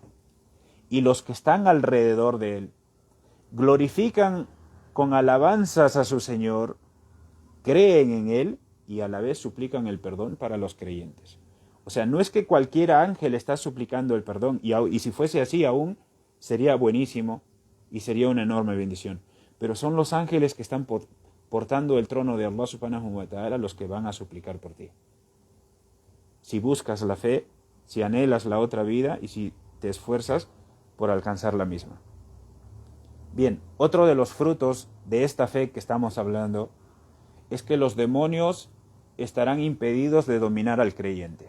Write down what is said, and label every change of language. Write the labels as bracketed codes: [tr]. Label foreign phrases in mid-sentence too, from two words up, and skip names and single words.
[es] Y los que están alrededor de él glorifican con alabanzas a su Señor, creen en él y a la vez suplican el perdón para los creyentes. O sea, no es que cualquier ángel está suplicando el perdón, y si fuese así aún sería buenísimo y sería una enorme bendición. Pero son los ángeles que están portando el trono de Allah [ar] سبحانه وتعالى [es] los que van a suplicar por ti. Si buscas la fe, si anhelas la otra vida y si te esfuerzas por alcanzar la misma. Bien, otro de los frutos de esta fe que estamos hablando es que los demonios estarán impedidos de dominar al creyente.